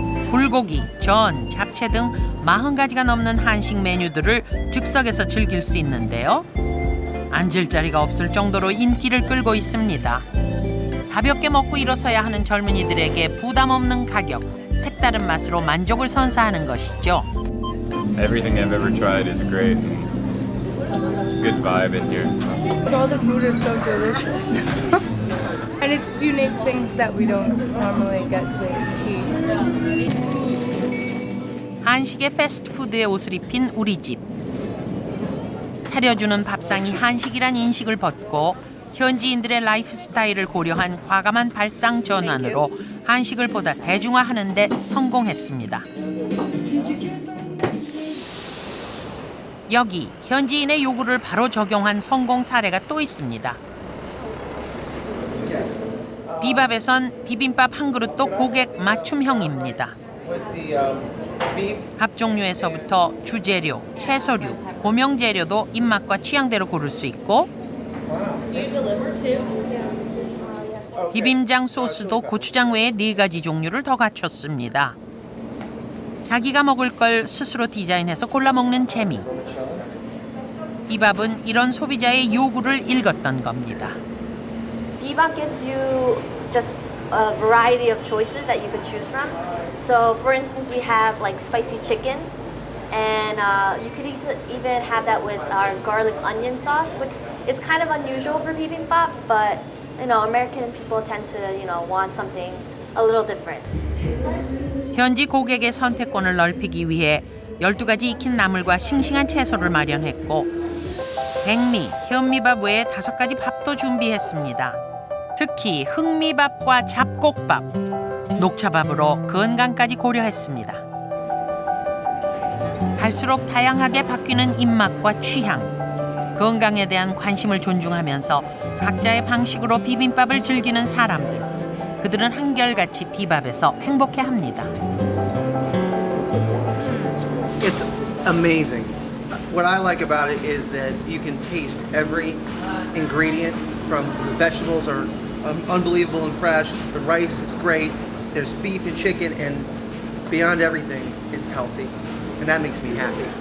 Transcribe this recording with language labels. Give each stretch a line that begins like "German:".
Korean: 불고기, 전, 잡채 등 40가지가 넘는 한식 메뉴들을 즉석에서 즐길 수 있는데요. 앉을 자리가 없을 정도로 인기를 끌고 있습니다. 가볍게 먹고 일어서야 하는 젊은이들에게 부담 없는 가격, 색다른 맛으로 만족을 선사하는 것이죠.
English: Everything I've ever tried is great. It's a good vibe in here. So. All the food is so delicious. And it's unique things that we don't normally get to eat.
Korean: 한식의 패스트푸드에 옷을 입힌 우리 집. 차려주는 밥상이 한식이란 인식을 벗고 현지인들의 라이프 스타일을 고려한 과감한 발상 전환으로 한식을 보다 대중화하는 데 성공했습니다. 여기 현지인의 요구를 바로 적용한 성공 사례가 또 있습니다. 비밥에선 비빔밥 한 그릇도 고객 맞춤형입니다. 밥 종류에서부터 주재료, 채소류, 고명재료도 입맛과 취향대로 고를 수 있고 비빔장 소스도 고추장 외에 4가지 종류를 더 갖췄습니다. 자기가 먹을 걸 스스로 디자인해서 골라 먹는 재미. 비밥은 이런 소비자의 요구를 읽었던 겁니다.
English: Bibimbap gives you just a variety of choices that you could choose from. So, for instance, we have like spicy chicken, and you could even have that with our garlic onion sauce, which is kind of unusual for bibimbap, but American people tend to want something a little different.
Korean: 현지 고객의 선택권을 넓히기 위해 12가지 익힌 나물과 싱싱한 채소를 마련했고 백미, 현미밥 외에 5가지 밥도 준비했습니다. 특히 흑미밥과 잡곡밥, 녹차밥으로 건강까지 고려했습니다. 갈수록 다양하게 바뀌는 입맛과 취향, 건강에 대한 관심을 존중하면서 각자의 방식으로 비빔밥을 즐기는 사람들. 그들은 한결같이 비밥에서 행복해합니다.
English: It's amazing. What I like about it is that you can taste every ingredient. From the vegetables are unbelievable and fresh. The rice is great. There's beef and chicken, and beyond everything, it's healthy, and that makes me happy.